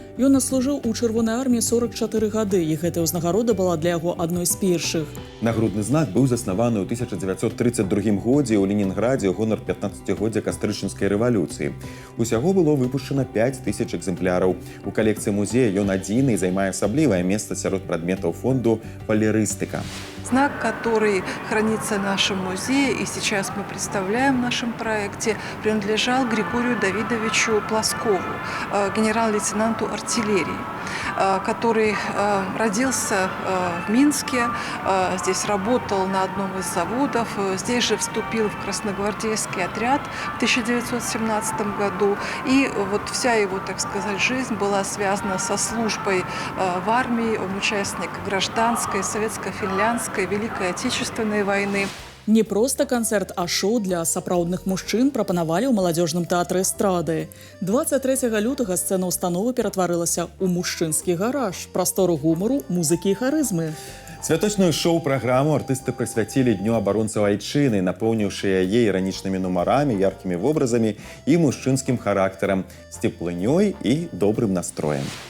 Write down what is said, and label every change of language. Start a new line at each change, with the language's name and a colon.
Belarusian: Ён адслужыў у Чырвонай арміі 44 гады, і гэтая ўзнагарода была для яго адной з першых. Нагрудны знак быў заснаваны ў 1932 годзе ў Ленінградзе ў гонар 15-годдзя кастрычніцкай рэвалюцыі. Усяго было выпушчана 5000 экземпляраў. У калекцыі музея ён адзіны і займае асаблівае месца сярод прадметаў фонду «Полярыстыка».
Russian: Знак, который хранится в нашем музее и сейчас мы представляем в нашем проекте, принадлежал Григорию Давидовичу Плоскову, генерал-лейтенанту артиллерии, который родился в Минске, здесь работал на одном из заводов, здесь же вступил в красногвардейский отряд в 1917 году. И вот вся его, так сказать, жизнь была связана со службой в армии, он участник гражданской, советско-финляндской, Великой Отечественной войны.
Belarusian: Не проста канцэрт, а шоу для сапраўдных мужчын прапанавалі ў маладзёжным тэатры эстрады. 23 лютага сцэна ўстановы ператварылася ў мужчынскі гараж, прастору гумару, музыкі і харызмы. Святочную шоу-праграму артысты прысвяцілі Дню абаронцаў айчыны, напоўніўшы яе іранічнымі нумарамі, яркімі вобразамі і мужчынскім характарам, з цеплынёй і добрым настроем.